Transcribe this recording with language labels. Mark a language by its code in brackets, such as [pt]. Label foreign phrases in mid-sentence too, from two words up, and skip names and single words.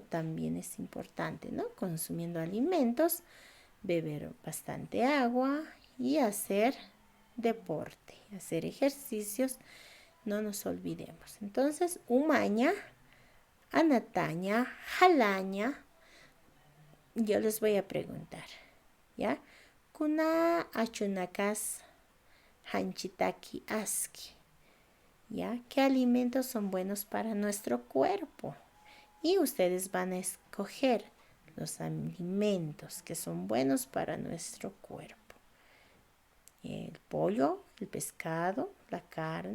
[es] También es importante, ¿no? Consumiendo alimentos, beber bastante agua y hacer deporte, hacer ejercicios, no nos olvidemos. Entonces, [ay] umaña, anataña, jalaña, [es] yo les voy a preguntar, ¿ya? [ay] Kuna achunakas hanchitaki aski, [es] ¿ya? ¿Qué alimentos son buenos para nuestro cuerpo? Y ustedes van a escoger los alimentos que son buenos para nuestro cuerpo. El pollo, el pescado, la carne.